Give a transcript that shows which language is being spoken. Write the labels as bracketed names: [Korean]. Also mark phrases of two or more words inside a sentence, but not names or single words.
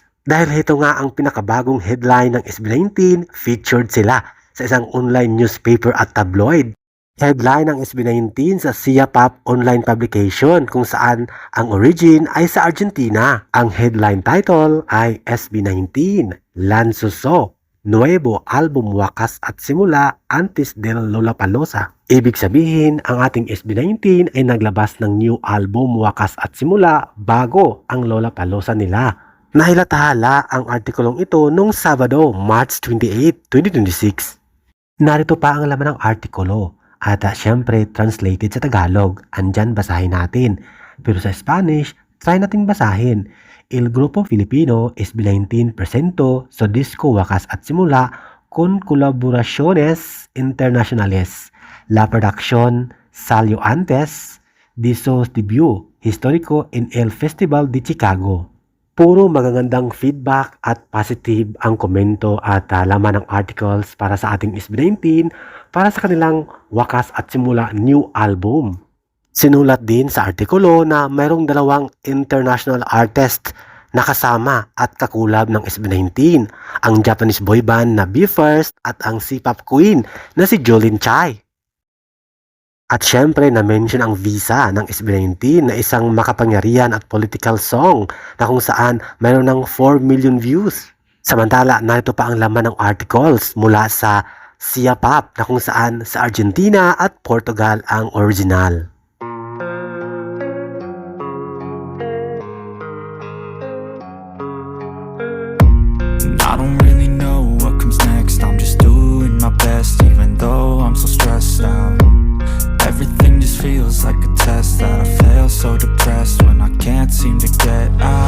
[Filipino] Dahil ito nga ang pinakabagong headline ng SB19, featured sila sa isang [English] online newspaper [Filipino] at tabloid. Headline ng SB19 sa Sia Pop [English] online publication [Filipino] kung saan ang origin ay sa Argentina. Ang headline title ay SB19, Lanzoso. [Spanish] Nuevo album Wakas at Simula antes del Lollapalooza. [Filipino] Ibig sabihin, ang ating SB19 ay naglabas ng [English] new album [Filipino] Wakas at Simula bago ang Lollapalooza nila. Nahilatahala ang artikulong ito noong Sabado, March 28, 2026. Narito pa ang laman ng artikulo at syempre translated sa Tagalog. Andyan, basahin natin. Pero sa Spanish, try nating basahin. [Spanish] El Grupo Filipino SB19 presentó su disco Wakas at Simula con colaboraciones internacionales. La producción salió antes de su debut histórico en el Festival de Chicago. [Filipino] Puro magagandang feedback at [English] positive [Filipino] ang komento at laman ng articles para sa ating SB19 para sa kanilang Wakas at Simula [English] new album. [Filipino] Sinulat din sa artikulo na mayroong dalawang [English] international artist [Filipino] na kasama at kakulab ng SB19, ang [English] Japanese boy band [Filipino] na BE:FIRST at ang [English] C-pop queen [Filipino] na si Jolin Chai. At syempre na-mention ang Visa ng SB19 na isang makapangyarihan at [English] political song [Filipino] na kung saan mayroon ng 4 million views. Samantala, narito pa ang laman ng articles mula sa Sia Pop na kung saan sa Argentina at Portugal ang original. [English] I don't really know what comes next. I'm just doing my best, even though I'm so stressed out. Everything just feels like a test that I fail, so depressed when I can't seem to get